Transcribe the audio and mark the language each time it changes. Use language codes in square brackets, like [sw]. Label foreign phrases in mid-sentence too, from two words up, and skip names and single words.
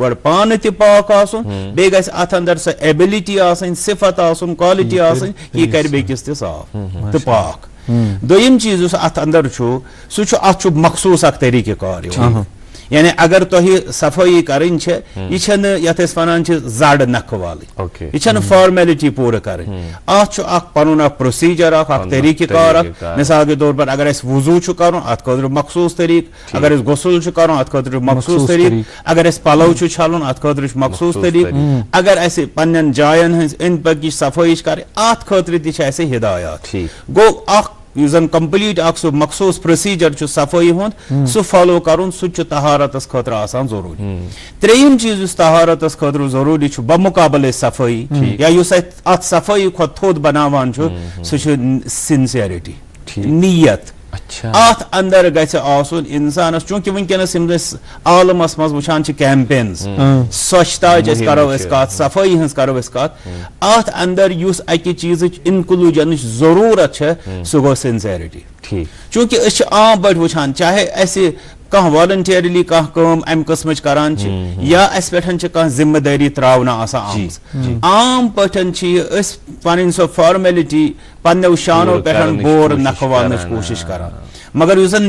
[ks] گۄڈٕ پانہٕ تہ پاک آسن بیٚیہِ گژھِ اتھ اندر سۄ ایبلٹی آسٕنۍ صفت آسن کوالٹی آسٕنۍ یہ کر بیٚکِس تہِ صاف تہٕ پاک دوٚیِم چیٖز یُس اتھ اندر چھُ سُہ چھُ اتھ چھُ مخصوٗص اکھ طریٖقہٕ کار یِوان یعنی اگر تۄہہِ صفٲیی کرٕنۍ چھِ یہِ چھنہٕ یتھ أسۍ ونان چھِ زڈ نکھٕ والٕنۍ یہِ چھنہٕ فارمیلٹی پوٗرٕ کرٕنۍ اتھ چھُ اکھ پنُن اکھ پروسیجر اکھ طریٖقہٕ کار اکھ [ur] مثال کے طور پر [ks] اگر اسہِ وضوٗ چھُ کرُن اتھ خٲطرٕ مخصوٗص طریٖقہٕ اگر اسہِ غسل چھُ کرُن اتھ خٲطرٕ مخصوٗص طریٖقہٕ اگر اسہِ پلو چھُ چھلُن اتھ خٲطرٕ چھُ مخصوٗص طریٖقہٕ اگر اسہِ پننٮ۪ن جاین ہٕنٛز أنٛدۍ پٔکِچ صفٲیی چھِ کرٕنۍ اتھ خٲطرٕ تہِ چھِ اسہِ ہدایات گوٚو اکھ زن کمپلیٹ اخ سو مخصوص پروسیجر چھ صفائی ہند سہ فالو کرن سہ چھ طہارتس خاطر آسان ضروری تریم چیز یس طہارتس خاطر ضروری چھ بمقابلہ صفائی یا یس ات صفائی کھت تھوٚد بناوان چھ سہ چھ سنسیرٹی نیت ات اندر گژھِ آسُن انسانس چونکہ ونکس عالمس مز وچھان چھ کیمپینز سوچھتاچ اس کرو اس کت صفائی ہنز کرو اس کت ات اندر یس اکہ چیزچ انکلوجنچ ضرورت چھ سہ گو سنسیرٹی چونکہ اس عام پٲٹھۍ وچھان چاہے اسہ کانٛہہ والنٹیرلی کانٛہہ کٲم امہ قسمچ کران چھ یا اس پٮ۪ٹھ چھ کانٛہہ ذمہ دٲری تراونہ آسان آمٕژ عام پٲٹھۍ چھ یہ أسۍ پنٕنۍ سۄ فارمیلٹی پننیو شانو پٮ۪ٹھ بور نکھوالنٕچ کوشش کران مگر یُس زن